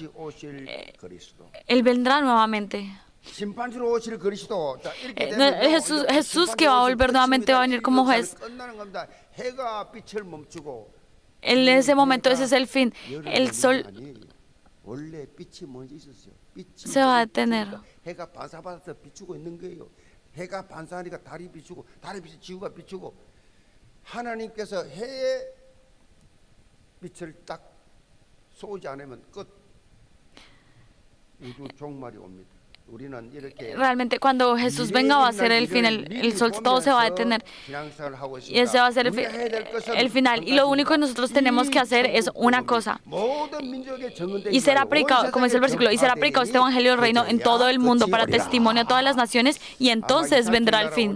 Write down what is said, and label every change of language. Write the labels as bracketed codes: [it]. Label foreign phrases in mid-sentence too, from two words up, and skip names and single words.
[es] Él vendrá nuevamente. Jesús que va a volver nuevamente va a venir como juez. En ese momento ese es el fin. El sol se va a detener. [ko] 해가 반사하니까 달이 비추고 달이 비추고 지구가 비추고 하나님께서 해의 빛을 딱 쏘지 않으면 끝. 우주 종말이 옵니다. [es] Realmente cuando Jesús venga va a ser el final, el sol todo se va a detener y ese va a ser el final. Y lo único que nosotros tenemos que hacer es una cosa, y será predicado, como dice el versículo, y será predicado este evangelio del reino en todo el mundo para testimonio a todas las naciones y entonces vendrá el fin.